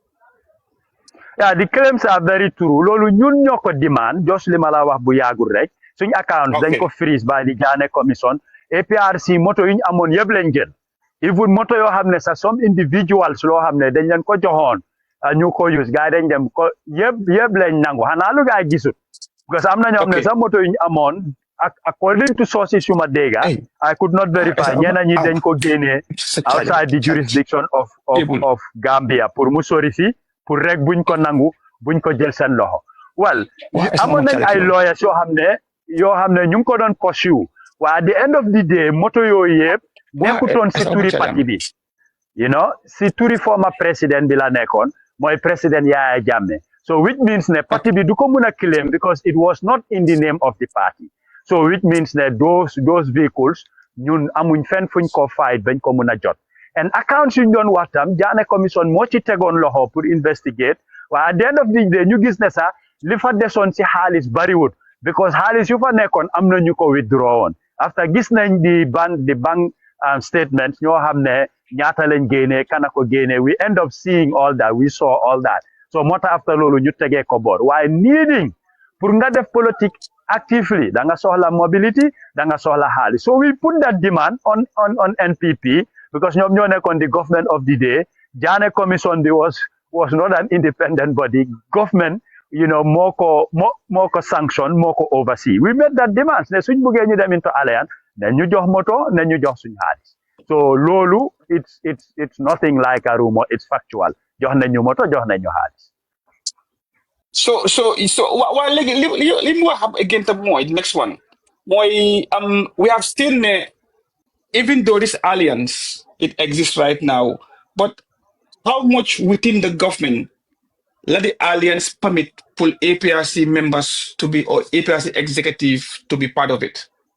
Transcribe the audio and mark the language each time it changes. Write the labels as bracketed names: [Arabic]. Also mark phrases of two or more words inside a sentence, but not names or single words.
[English] Yeah, the claims are very true. [Wolof] Lolu ñun ñoo ko demand, just li ma la wax bu yàggul rek. Suñ accounts dañ ko freeze [English] by the Jammeh Commission. [Wolof] APRC moto yi ñu amoon yëpp lañ jël. Even moto yoo xam ne sax [English] some individuals [Wolof] loo xam ne dañ leen ko joxoon. ñu ko use gars yi dañ dem ko yëpp lañ nangu xanaa lu gars yi gisut because am na ñoo xam ne sax moto yi ñu amoon [English] according to sources [Wolof] yu ma dégg [English] I could not verify [Wolof] ñeneen ñi dañ ko génnee [English] outside the jurisdiction of Gambia [Wolof] pour mu sori fi pour rek buñ ko nangu buñ ko jël seen loxo well amoon nañ ay lawyers yoo xam ne ñu ngi ko doon pursue waaye [English] at the end of the day [Wolof] moto yooyu yëpp nekkutoon si turi parti bi [English] you know, [Wolof] si turi [English] former president [Wolof] bi la nekkoon mooy president Yaya Jammeh. [English] So which means ne party [Wolof] bi du ko mun a [English] claim because it was not in the name of the party. So which means [Wolof] ne [English] those vehicles [Wolof] ñun amuñ fenn fuñ ko fight bañ ko mun a jot. And accounts yuñ doon wax tam Jammeh commission moo ci tegoon loxo pour investigate waaye [English] at the end of the day [Wolof] ñu gis ne sax li fa desoon si xaalis bariwut because xaalis yu fa nekkoon am na ñu ko withdraw woon after gis nañ [English] the bank statements [Wolof] ñoo xam ne ñaata lañ génnee kana ko génnee [English] we end up seeing all that we saw all that so [Wolof] moo tax after loolu ñu tegee ko boor waaye needing pour nga def politique actively da nga soxla mobility da nga soxla xaalis [English] so we put that demand on NPP because [Wolof] ñoom ñoo nekkoon [English] the government of the day Jammeh commission bi was not an independent body government you know [Wolof] moo ko [English] sanction [Wolof] moo ko [English] oversee we made that demand [Wolof] ne suñ bëggee ñu dem [English] into alliance [Wolof] ne ñu jox moto ne ñu jox suñ xaalis so loolu [English] it's nothing like a rumor it's factual [Wolof] jox nañu moto jox nañu xaalis [English] so [Wolof] waa léegi li mu wax [English] again [Wolof] tam mooy [English] next one mooy we have still ne even though this alliance it exists right now but how much within the government let the alliance permit for APRC members to be or APRC executive to be part of it?